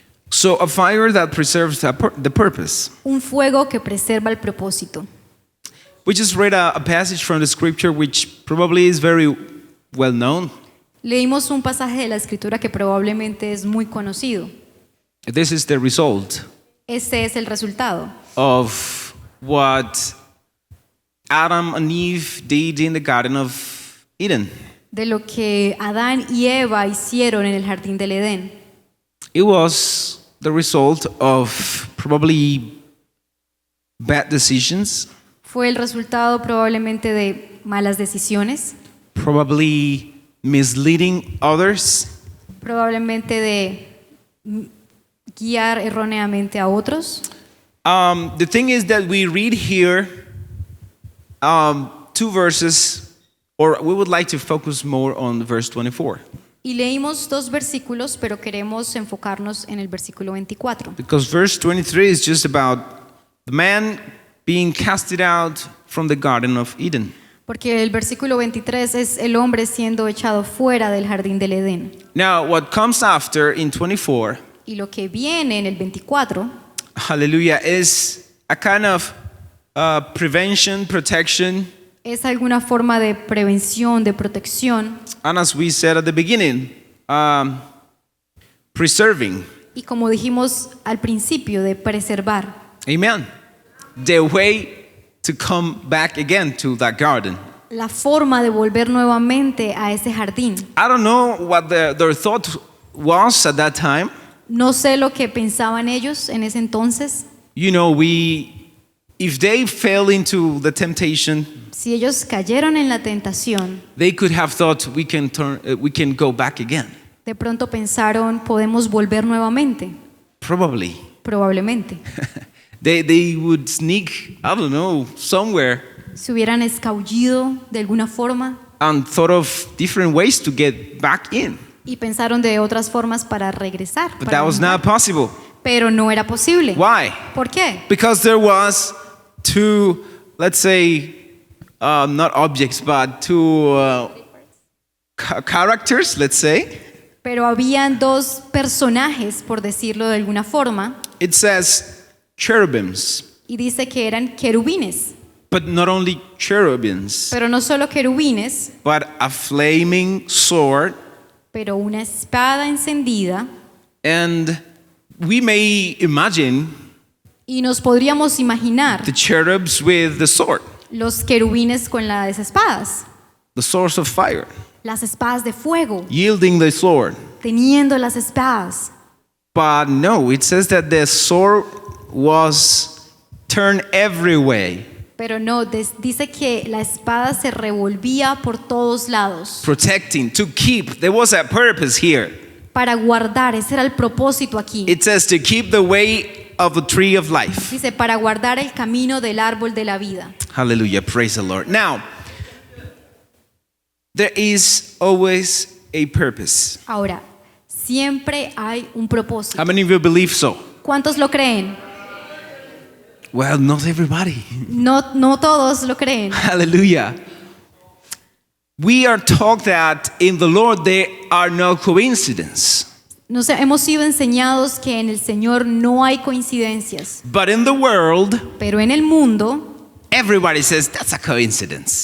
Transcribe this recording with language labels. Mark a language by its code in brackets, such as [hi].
[en] So a fire that preserves the purpose. [es] Un fuego que preserva el propósito. [en] We just read a passage from the scripture which probably is very well known. [es] Leímos un pasaje de la Escritura que probablemente es muy conocido. [en] This is the result [es] Este es el resultado [en] of what Adam and Eve did in the Garden of Eden. [es] de lo que Adán y Eva hicieron en el jardín del Edén. [en] It was the result of probably bad decisions, [es] Fue el resultado probablemente de malas decisiones, [en] probably misleading others, [es] probablemente de guiar erróneamente a otros. [en] The thing is that we read here two verses, or we would like to focus more on verse 24. [es] Y leímos dos versículos, pero queremos enfocarnos en el versículo 24. [en] Because verse 23 is just about the man being casted out from the Garden of Eden. [es] Porque el versículo 23 es el hombre siendo echado fuera del jardín del Edén. [en] Now, what comes after in 24, [es] Y lo que viene en el 24 [en] hallelujah, is a kind of prevention, protection, [es] es alguna forma de prevención, de protección. [en] and as we said at the beginning, preserving. [es] Y como dijimos al principio, de preservar. [en] Amen. The way to come back again to that garden. [es] La forma de volver nuevamente a ese jardín. [en] I don't know what their thought was at that time. [es] No sé lo que pensaban ellos en ese entonces. [en] You know, we if they fell into the temptation, [es] Si ellos cayeron en la tentación, [en] they could have thought we can go back again. [es] de pronto pensaron, podemos volver nuevamente. [en] Probably. [es] Probablemente. [en] They would sneak, I don't know, somewhere [es] Se hubieran escabullido de alguna forma [en] and thought of different ways to get back in. [es] y pensaron de otras formas para regresar. [en] But [es] para [en] that was [es] entrar. [en] not possible. [es] Pero no era posible. [en] Why? [es] ¿Por qué? [en] Because there was two, let's say, not objects, but two characters, let's say. [es] Pero habían dos personajes, por decirlo de alguna forma, [en] It says cherubims, [es] y dice que eran querubines. [en] but not only cherubims, [es] Pero no solo querubines, [en] but a flaming sword. [es] pero una espada encendida. [en] And we may imagine [es] Y nos podríamos imaginar [en] the cherubs with the sword, [es] los querubines con las espadas, [en] the source of fire, [es] las espadas de fuego, [en] yielding the sword. [es] teniendo las espadas. [en] But no, it says that the sword was turned every way, [es] Pero no, dice que la espada se revolvía por todos lados [en] protecting, to keep. There was a purpose here. [es] para guardar, ese era el propósito aquí. [en] It says to keep the way of the tree of life. [es] Dice, para guardar el camino del árbol de la vida. [en] Hallelujah, praise the Lord. Now, there is always a purpose. [es] Ahora, siempre hay un propósito. [en] How many of you believe so? [es] ¿Cuántos lo creen? [en] Well, not everybody. [es] No todos lo creen. [en] Hallelujah. We are taught that in the Lord there are no coincidences. [es] Hemos sido enseñados que en el Señor no hay coincidencias, [en] But in the world, [es] pero en el mundo, [en] everybody says that's a coincidence.